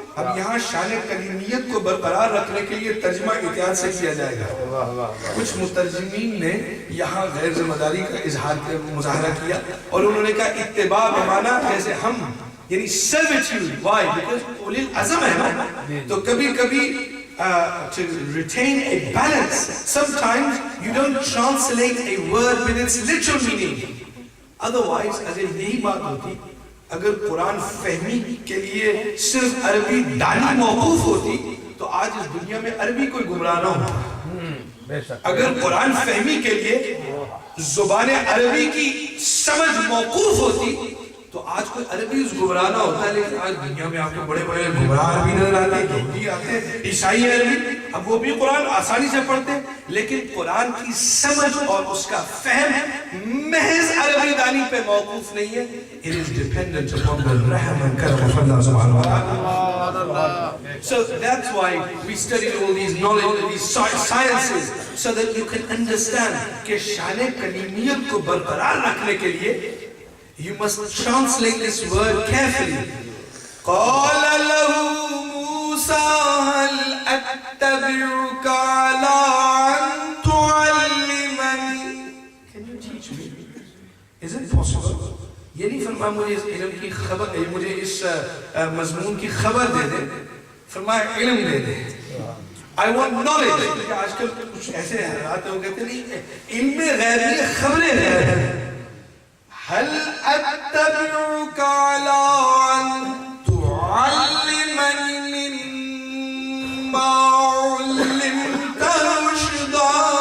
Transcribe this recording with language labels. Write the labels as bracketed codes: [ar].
[ur] اب یہاں شان کلیمیت کو برقرار رکھنے کے لیے ترجمہ احتیاط سے کیا جائے گا. کچھ مترجمین نے یہاں غیر ذمہ داری کا مظاہرہ کیا اور انہوں نے کہا اتباع بمعنی جیسے ہم، یعنی servitude. [en] Why? Because [ur] اولی العزم ہے نا، تو کبھی کبھی [en] to retain a balance, sometimes you don't translate a word with its literal meaning. [ur] Otherwise, اگر یہی بات ہوتی، اگر قرآن فہمی کے لیے صرف عربی ڈالی موقوف ہوتی تو آج اس دنیا میں عربی کوئی گمراہ نہ ہوتا. اگر قرآن فہمی کے لیے زبان عربی کی سمجھ موقوف ہوتی تو آج کوئی عربی اس گمراہ نہ ہوتا. لیکن آج دنیا میں آپ کو بڑے بڑے گمراہ عربی نظر آتے ہیں، یہودی آتے ہیں، عیسائی عربی. اب وہ بھی قرآن آسانی سے پڑھتے ہیں لیکن قرآن کی سمجھ اور اس کا فہم محض عربی دانی پہ موقوف نہیں ہے. [en] It is dependent upon the رحم and کرم of Allah subhanahu wa ta'ala. So that's why we study all these knowledge, these sciences, so that you can understand [ur] کہ شان کلیمیت کو برقرار رکھنے کے لیے [en] you must translate this word carefully. [ar] قال له موسى هل أتبعك على أن تعلمني. [en] Can you teach me? Is it possible? [ur] یہ نہیں فرمایا مجھے اس علم کی خبر، مجھے اس مضمون کی خبر دے دے، فرمایا علم دے دے. [en] I want knowledge. [ur] آج کل کچھ ایسے حالات ہیں وہ کہتے ہیں نہیں علم غیبی خبریں غیب. [ar] هل أتبعك على أن تعلمني مما علمت رشدا.